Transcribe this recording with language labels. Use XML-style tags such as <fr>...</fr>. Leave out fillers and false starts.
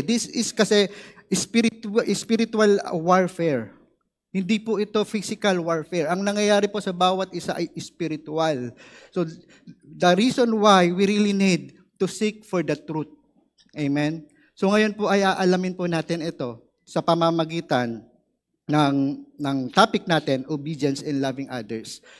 <en>This is kasi spiritual warfare.</en> <tl>Hindi po ito physical warfare. Ang nangyayari po sa bawat isa ay spiritual.</tl> <en>So, the reason why we really need to seek for the truth. Amen?</en> <tl>So, ngayon po ay aalamin po natin ito sa pamamagitan ng topic natin, obedience in loving others.</tl>